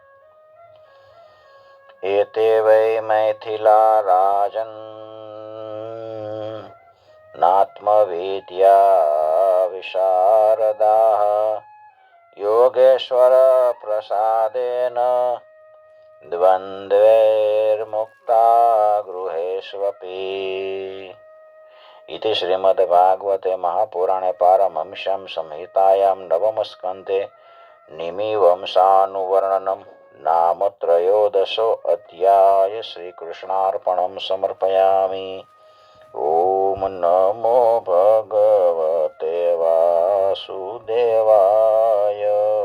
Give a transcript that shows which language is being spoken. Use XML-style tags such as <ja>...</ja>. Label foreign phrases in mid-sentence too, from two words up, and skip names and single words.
<sa>एते वै मैथिला राजन नात्मविद्या विशारदाः योगेश्वर प्रसादेन द्वंद्वैर्मुक्ता गृहेष्वपी. इति श्रीमद्भागवते महापुराणे पारमहंस्यां संहितायां नवमस्कन्धे निमिवंशानुवर्णनं नाम त्रयोदशो अध्याय श्रीकृष्णार्पणं समर्पयामि. ओम नमो भगवते वासुदेवाय.</sa>